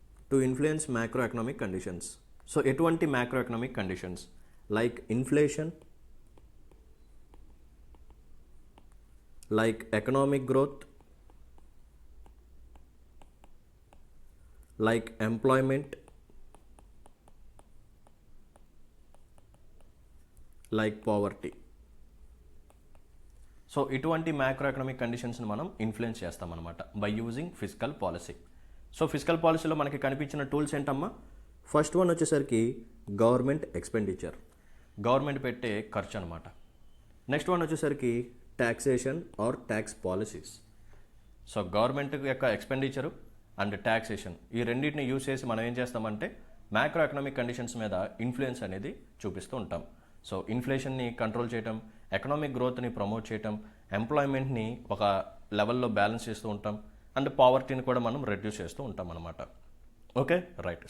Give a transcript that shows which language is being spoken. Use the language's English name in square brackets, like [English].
[English] To influence macroeconomic conditions. So, [Telugu] ఎటువంటి [English] macroeconomic conditions like inflation, like economic growth, like employment, like poverty. [Telugu] So ఇటువంటి macro economic కండిషన్స్ని మనం influence చేస్తామన్నమాట [English] By using fiscal policy. [Telugu] So fiscal పాలసీలో మనకి కనిపించిన tools ఏంటమ్మా? First one వచ్చేసరికి government expenditure, government పెట్టే ఖర్చు అనమాట. [English] next one [Telugu] వచ్చేసరికి [English] taxation or tax policies. [Telugu] So government యొక్క ఎక్స్పెండిచరు అండ్ ట్యాక్సేషన్, ఈ రెండింటిని యూజ్ చేసి మనం ఏం చేస్తామంటే మ్యాక్రో ఎకనామిక్ కండిషన్స్ మీద ఇన్ఫ్లుయెన్స్ అనేది చూపిస్తూ ఉంటాం. సో ఇన్ఫ్లేషన్ని కంట్రోల్ చేయటం, ఎకనామిక్ గ్రోత్ని ప్రమోట్ చేయటం, ఎంప్లాయ్మెంట్ని ఒక లెవెల్లో బ్యాలెన్స్ చేస్తూ ఉంటాం, అండ్ పావర్టీని కూడా మనం రెడ్యూస్ చేస్తూ ఉంటాం అనమాట. Okay, right.